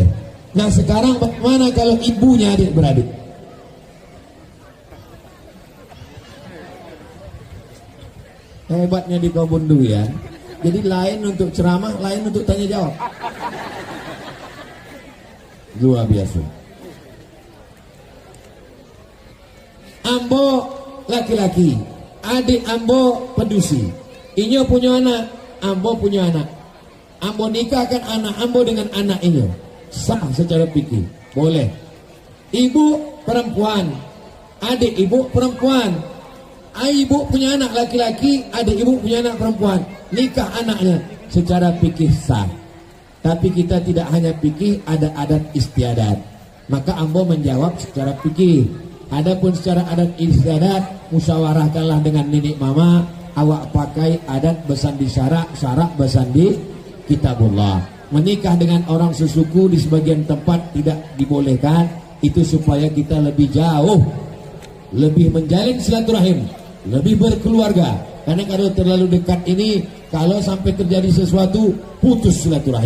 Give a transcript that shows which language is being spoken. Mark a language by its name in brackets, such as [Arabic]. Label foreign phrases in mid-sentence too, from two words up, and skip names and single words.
[Indonesian] Nah sekarang bagaimana kalau ibunya adik-beradik? Hebatnya di kebun durian. Jadi lain untuk ceramah, lain untuk tanya jawab. Luar biasa. [Minangkabau] Ambo laki-laki, adik Ambo pedusi. [Indonesian] Inyo punya anak, Ambo punya anak. Ambo nikahkan anak Ambo dengan anak Inyo. Sah secara fikih, boleh. Ibu perempuan, adik ibu perempuan. Ibu punya anak laki-laki, adik ibu punya anak perempuan. Nikah anaknya secara fikih sah. Tapi kita tidak hanya fikih, ada adat istiadat. Maka Ambo menjawab secara fikih. Adapun secara adat istiadat, musyawarahkanlah dengan nenek mama. Awak pakai adat bersandi syarak, syarak bersandi kitabullah. Menikah dengan orang sesuku di sebagian tempat tidak dibolehkan. Itu supaya kita lebih jauh, lebih menjalin silaturahim, lebih berkeluarga. Karena kalau terlalu dekat ini, kalau sampai terjadi sesuatu, putus silaturahim.